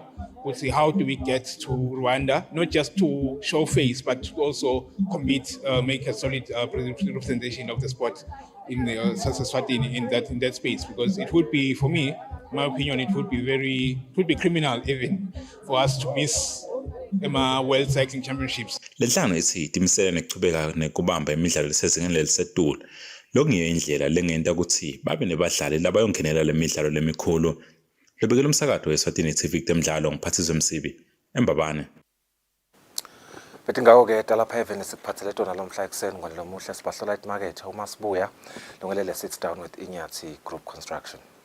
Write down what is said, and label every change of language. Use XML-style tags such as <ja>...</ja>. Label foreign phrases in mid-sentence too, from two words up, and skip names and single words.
<en>We'll see how do we get to Rwanda, not just to show face, but to also compete, make a solid representation of the sport in Eswatini in that space. Because it would be, for me, my opinion, it would be criminal even for us to miss World Cycling Championships.</en> <ss>Lenhlangano ithi imisele nekuchubeka nekubamba imidlalo lesezingeni lelisetulu. Lokungiyo indlela lengenta ukuthi babe nebadlali labayongenela le midlalo lemikhulu. Lebekela umsakazo weSwatini TV kutemidlalo ngiphathizwe Msibi eMbabane. Bethi ngawo-ke talapha eveni sikuphathele tona lomhla ekuseni ngalo muhle sibahlola imarket uma sibuya lungelele</ss> <en>sits down with</en> <ss>Inyathi Group Construction.</ss>